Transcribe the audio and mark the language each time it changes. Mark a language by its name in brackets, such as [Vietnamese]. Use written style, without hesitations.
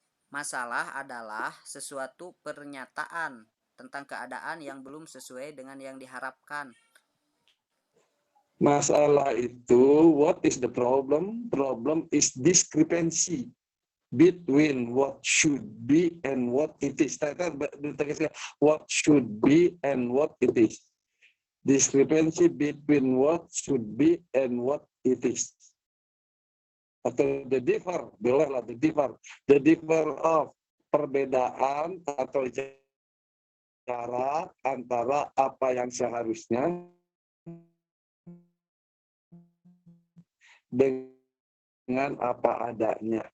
[Indonesian] Masalah adalah sesuatu pernyataan tentang keadaan yang belum sesuai dengan yang diharapkan. Masalah itu, [English] what is the problem? Problem is discrepancy between what should be and what it is. What should be and what it is. Discrepancy between what should be and what it is. [Indonesian] Atau [English] the differ, [Indonesian] bolehlah the differ of perbedaan atau jarak antara apa yang seharusnya dengan apa adanya.